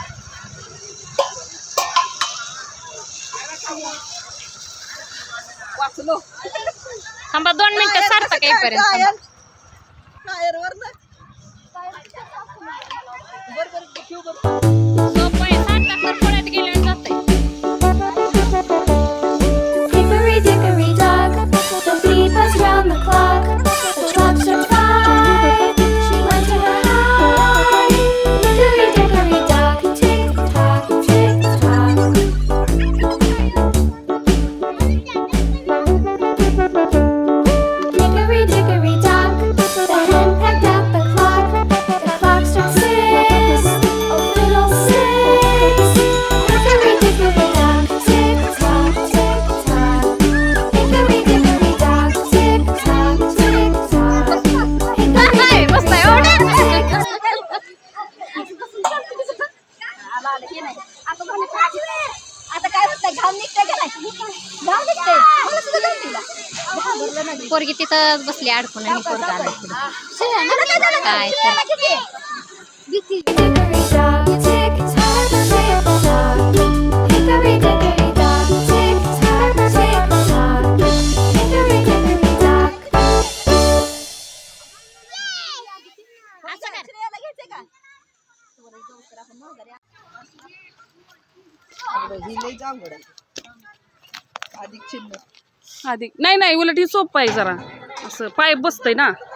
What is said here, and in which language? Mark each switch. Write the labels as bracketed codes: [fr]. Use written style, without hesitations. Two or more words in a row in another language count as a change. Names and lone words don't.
[mr] वाचलो. थांबा 2 मिनिटं सार्थक येईपर्यंत. टायर वर ना सोपं आहे, सार्थक तर पुण्यात गेल्यावर जातंय. [en] Hickory dickory dock, the bee buzzed round the clock. The clock struck 5. She went to her hive. Hickory dickory dock, tick tock, tick tock. Hickory dickory dock, the hen pecked up the clock. The clock struck 6. Oh, little 6. Hickory dickory dock, tick tock, tick tock. Hickory dickory dock, tick tock, tick tock. [mr] हाय, बसलाय एवढ्या. आता काय होतं घाम निघतंय का नाही घाम निघतंय मला सुद्धा घाम निघला. पोरगी तिथंच बसली अडकून आणि पोरगा आला पुढे. काय तर [en] Hickory dock, tick tock, tick tock. Hickory dickory dock, tick tock, tick tock. Hickory dickory dock. [mr] ही लई अवघड आहे. अधिक चिन्ह आधी नाही उलट ही सोपं आहे जरा, असं पाय बसतंय ना.